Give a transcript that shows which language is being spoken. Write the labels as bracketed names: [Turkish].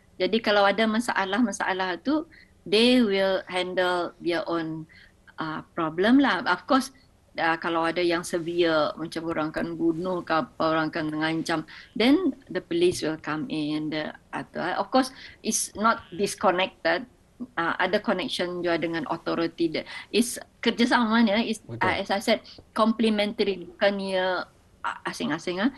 [Malay] Jadi kalau ada masalah-masalah tu, [English] they will handle their own problem [Malay] lah. Of course, kalau ada yang severe, macam orang kan bunuh ke apa, orang kan mengancam, [English] then the police will come in. Of course, it's not disconnected. [Malay] Ada connection juga dengan authority. [English] Is kerjasamanya is as I said complementary, [Malay] bukannya asing-asing.